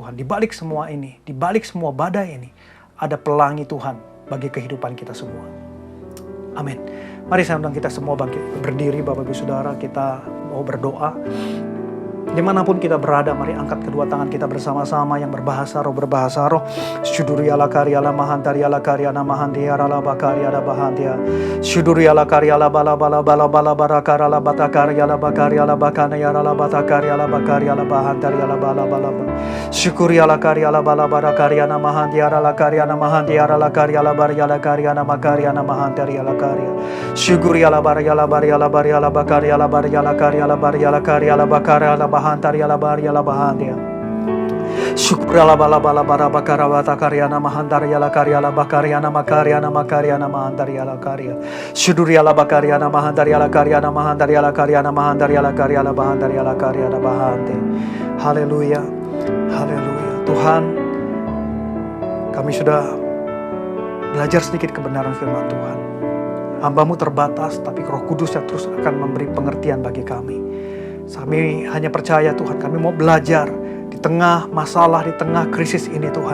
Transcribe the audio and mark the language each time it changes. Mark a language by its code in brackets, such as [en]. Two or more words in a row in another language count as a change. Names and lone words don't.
[id] Di balik semua ini, di balik semua badai ini, ada pelangi Tuhan bagi kehidupan kita semua. Amin. Mari saya undang kita semua bangkit berdiri, Bapak Ibu Saudara, kita mau berdoa. Dimanapun kita berada, mari angkat kedua tangan kita bersama-sama yang berbahasa roh. Syuduri ala karya la mahantari ala karya na mahantia ala bakarya la bahantia. Syuduri ala karya la bala barakara la batakarya la bakarya la bakanaya la batakarya la bakarya la bahantari ala bala. Syukuri ala karya la bala barakarya na mahantia ala karya na mahantia ala karya la barya la karya na makarya na mahantari ala karya. Syukuri ala barya la barya la barya la bakarya la barya la karya la barya la karya la bakarya la bahantari ala barya la bahantia. Syukur ala bala bara bakara bata karya na mahantari ala karya la bakarya na makarya na mahantari ala karya. Syuduri ala bakarya na mahantari ala karya na mahantari ala karya na mahantari ala karya la bahantari ala karya la bahante. Haleluya. Haleluya. Tuhan, kami sudah belajar sedikit kebenaran firman Tuhan. Hamba-Mu terbatas, tapi Roh Kudus yang terus akan memberi pengertian bagi kami. Kami hanya percaya Tuhan, kami mau belajar di tengah masalah, di tengah krisis ini Tuhan.